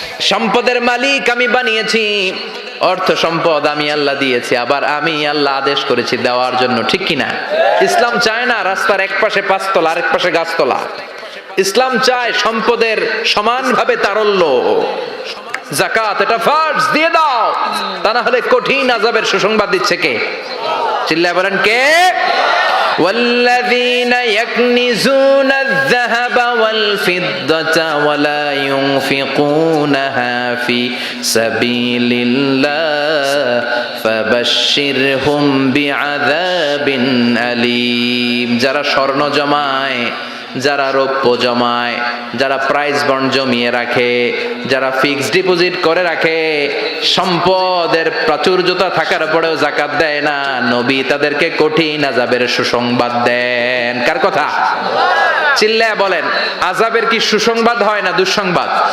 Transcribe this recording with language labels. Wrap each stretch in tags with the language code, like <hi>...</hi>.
<bn>সম্পদের মালিক আমি বানিয়েছি, অর্থ সম্পদ আমি আল্লাহ দিয়েছি, আবার আমি আল্লাহ আদেশ করেছি দেওয়ার জন্য। ঠিক কিনা? ইসলাম চায় না রাস্তার এক পাশে 5 তলা আরেক পাশে গাছতলা। ইসলাম চায় সম্পদের সমানভাবে তারল্য। যাকাত এটা ফরজ, দিয়ে দাও, তা না হলে কঠিন আযাবের সুসংবাদ দিচ্ছে কে? চিল্লায় বলেন কে?</bn> <ar>والذين يكنزون الذهب والفضة ولا ينفقونها في سبيل الله فبشرهم بعذاب أليم।</ar> <bn>যারা স্বর্ণ জমায়, যারা রৌপ্য জমায়, যারা প্রাইজ বন্ড জমিয়ে রাখে, যারা ফিক্সড ডিপোজিট করে রাখে, সম্পদের প্রাচুর্যতা থাকার পরেও যাকাত দেয় না, নবী তাদেরকে কঠিন আযাবের সুসংবাদ দেন। কার কথা? চিল্লায়া বলেন, আযাবের কি সুসংবাদ হয় না দুঃসংবাদ?</bn>